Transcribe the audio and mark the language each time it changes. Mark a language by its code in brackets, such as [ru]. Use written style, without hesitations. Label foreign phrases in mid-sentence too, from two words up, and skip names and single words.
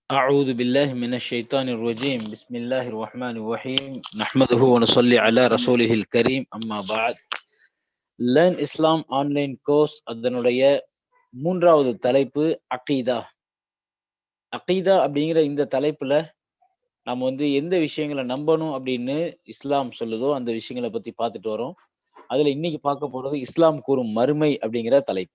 [ar] أعوذ بالله من الشيطان الرجيم بسم الله الرحمن الرحيم نحمده ونصلي على رسوله الكريم أما بعد Learn Islam [en] online course [ta] அதனுடைய மூன்றாவது தலைப்பு அகீதா. அகீதா அப்படிங்கிற இந்த தலைப்புல நம்ம எந்த விஷயங்களை நம்பணும் அப்படின்னு இஸ்லாம் சொல்லுதோ அந்த விஷயங்களை பத்தி பார்த்துட்டு வரோம். அதுல இன்னைக்கு பார்க்க போறது இஸ்லாம் கூறும் மறுமை அப்படிங்கிற தலைப்பு.